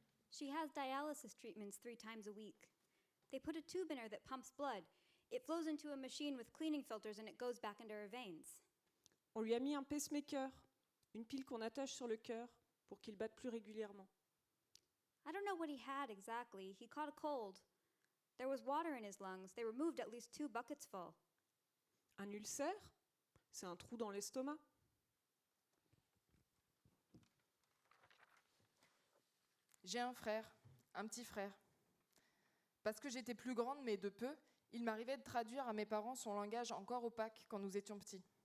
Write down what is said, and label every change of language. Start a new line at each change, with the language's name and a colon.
English: She has dialysis treatments 3 times a week. They put a tube in her that pumps blood. It flows into a machine with cleaning filters and it goes back into her veins.
French: On lui a mis un pacemaker, une pile qu'on attache sur le cœur pour qu'il batte plus régulièrement.
English: I don't know what he had exactly. He caught a cold. There was water in his lungs. They removed at least 2 buckets full.
French: Un ulcère, c'est un trou dans l'estomac. J'ai un frère, un petit frère. Parce que j'étais plus grande, mais de peu, il m'arrivait de traduire à mes parents son langage encore opaque quand nous étions petits.